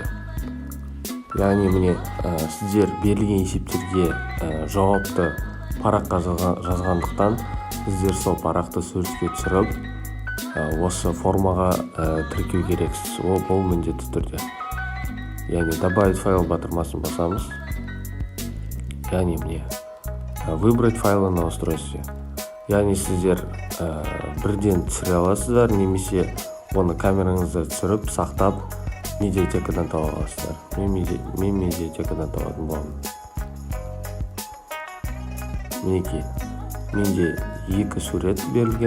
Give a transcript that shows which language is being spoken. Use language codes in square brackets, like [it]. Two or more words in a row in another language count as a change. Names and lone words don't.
[kk] Яғни міне сіздер берілген есептерге жауапты параққа жазғандықтан сіздер сол парақты суретке түсіріп осы формаға тіркеу керексіз. Ол міндетті түрде. Яғни [ru] добавить файл [kk] батырмасын басамыз. Яғни міне [ru] выбрать файлы на устройстве. [kk] Яғни сіздер бірден түсіре аласыздар, немесе оны камераңызда түсіріп, сақтап, медиатекадан таба аласыздар. Мен медиатекадан табатын боламын. Мінекей, менде 2 сурет берілген.